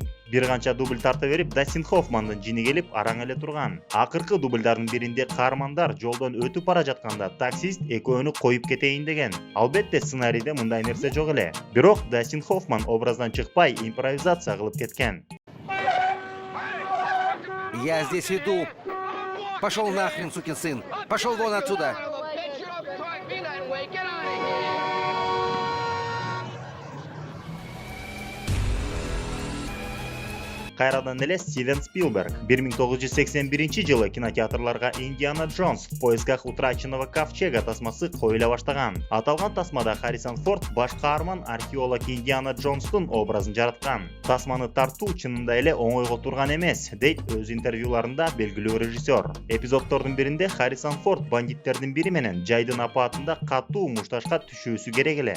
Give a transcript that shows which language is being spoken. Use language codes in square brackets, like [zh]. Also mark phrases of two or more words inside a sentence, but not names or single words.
[ky] Бир канча дубль тарта берип Дастин Хоффмандын жини келип араң эле турган. Акыркы дубльдардын биринде каармандар жолдон өтүп бара жатканда таксист экөөнү коюп кетейин деген. Албетте сценарийде мындай нерсе жок эле. Бирок Дастин Хоффман образдан чыкпай импровизация кылып кеткен. [ru] Я здесь иду. Пошел нахрен, сукин сын. Пошел вон отсюда. [ky] Кайрадан эле Стивен Спилберг 1981 жылы кинотеатрларга Индиана Джонс в поисках утраченного ковчега тасмасы коюла баштаган. Аталган тасмада Харрисон Форд баш каарман археолог Индиана Джонстун образын жараткан. Тасманы тартуу чынында эле оңойго турган эмес, дейт өз интервьюларында белгилүү режиссер. Эпизоддордун биринде Харрисон Форд бандиттердин бири менен жайдын апаатында катуу мушташка түшүүсү керек эле.